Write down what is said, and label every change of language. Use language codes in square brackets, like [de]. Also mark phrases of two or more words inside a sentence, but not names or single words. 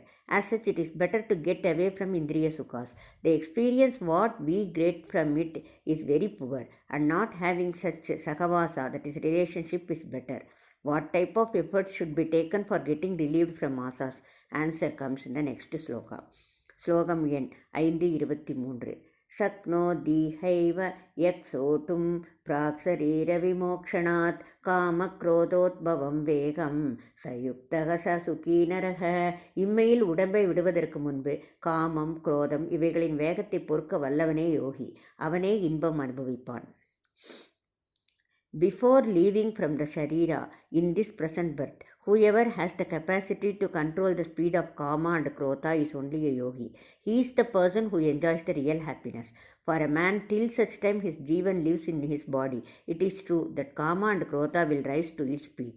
[en] As such, it is better to get away from Indriya Sukhas. The experience what we get from it is very poor, and not having such Sakavasa, that is relationship, is better. What type of efforts should be taken for getting relieved from asas? Answer comes in the next sloka. [ta] Slokam எண் 523. [sa] शक्नोदीहैव यक्सोटुं प्राक्शरीरविमोक्षणात् कामक्रोधोद्भवं वेगं सयुक्तक स सुखी नरक. [ta] இம்மையில் உடம்பை விடுவதற்கு முன்பு காமம், குரோதம் இவைகளின் வேகத்தை பொறுக்க வல்லவனே யோகி. அவனே இன்பம் அனுபவிப்பான். [en] Before leaving from the Sharira in this present birth, whoever has the capacity to control the speed of Kama and Krodha is only a yogi. He is the person who enjoys the real happiness. For a man, till such time his Jivan lives in his body, it is true that Kama and Krodha will rise to its peak.